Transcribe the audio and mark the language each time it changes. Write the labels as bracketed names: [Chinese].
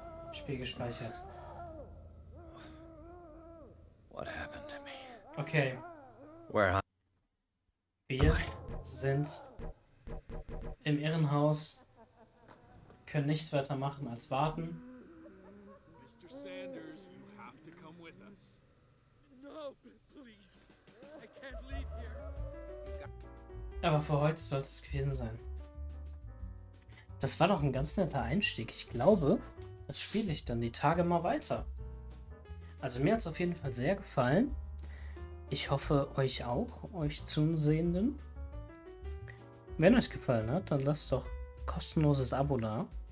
[German] Spiel gespeichert. [English] What happened to me? Okay. Where? [German] Wir sind im Irrenhaus, können nichts weiter machen als warten. [English] Mr. Sanders, you have to come with us. No, please. I can't leave here. [German] Aber für heute sollte es gewesen sein. Das war doch ein ganz netter Einstieg. Ich glaube, das spiele ich dann die Tage mal weiter. Also mir hat es auf jeden Fall sehr gefallen. Ich hoffe, euch auch, euch Zusehenden. Wenn euch gefallen hat, dann lasst doch ein kostenloses Abo da.